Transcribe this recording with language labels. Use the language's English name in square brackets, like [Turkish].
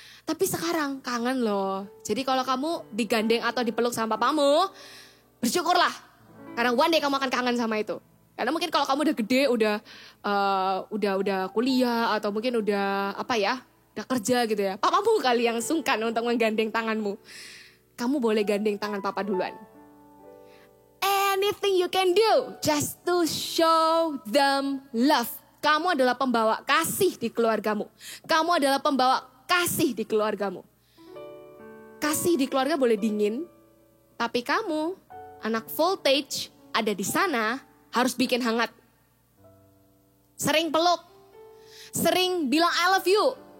[Indonesian] Tapi sekarang kangen loh. Jadi kalau kamu digandeng atau dipeluk sama papamu, bersyukurlah. Karena [English] one day [Indonesian] kamu akan kangen sama itu. Karena mungkin kalau kamu udah gede, udah kuliah atau mungkin udah udah kerja gitu ya. Papamu kali yang sungkan untuk menggandeng tanganmu. Kamu boleh gandeng tangan papa duluan. [English] Anything you can do just to show them love. [Indonesian] Kamu adalah pembawa kasih di keluargamu. Kamu adalah pembawa kasih di keluargamu. Kasih di keluarga boleh dingin, tapi kamu, anak voltage, ada di sana, harus bikin hangat. Sering peluk, sering bilang [English] I love you.